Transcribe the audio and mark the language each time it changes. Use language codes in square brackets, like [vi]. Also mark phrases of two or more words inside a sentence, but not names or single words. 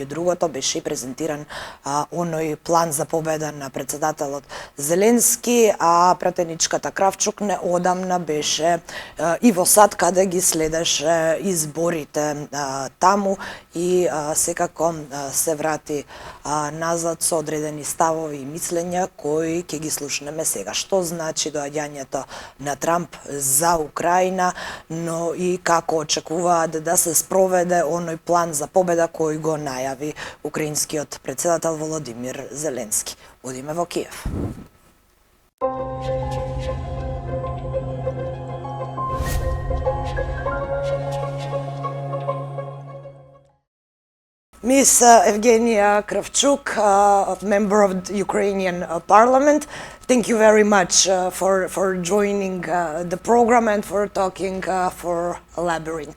[mk] другото, беше и презентиран оној план за победа на председателот Зеленски, а пратеничката Kravchuk неодамна беше и во САД, каде ги следеше изборите таму и секако се врати назад со одредени ставови и мислења кои ќе ги слушнеме сега. Што значи доаѓањето на Трамп за Украина, но и како очекуваат да се спроведе оној план за победа кој го најави украинскиот председател Володимир Зеленски. Одиме во Киев. [en] Ms. Yevheniia Kravchuk, member of the Ukrainian Parliament, thank you very much for joining the program and for talking for Labyrinth.